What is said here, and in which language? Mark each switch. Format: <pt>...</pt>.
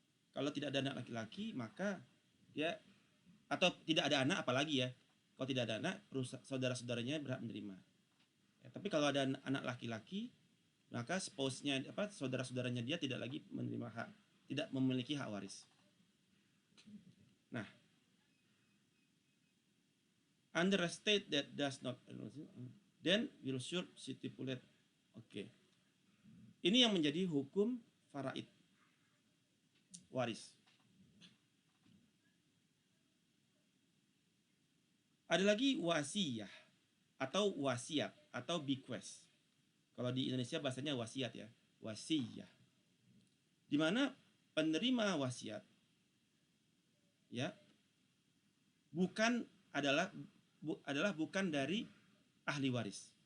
<id>Kalau tidak ada anak laki-laki, maka dia, atau tidak ada anak apalagi ya, kalau tidak ada anak, saudara-saudaranya berhak menerima. Ya, tapi kalau ada anak laki-laki, maka spouse-nya, saudara-saudaranya dia tidak lagi menerima hak, tidak memiliki hak waris.</id> <en>Nah, under a state that does not, then will should stipulate.</en> <id>Oke. Ini yang menjadi hukum faraid, waris. Ada lagi wasiyah atau wasiat atau bequest. Kalau di Indonesia bahasanya wasiat ya, wasiyah. Di mana penerima wasiat ya adalah bukan dari ahli waris.</id>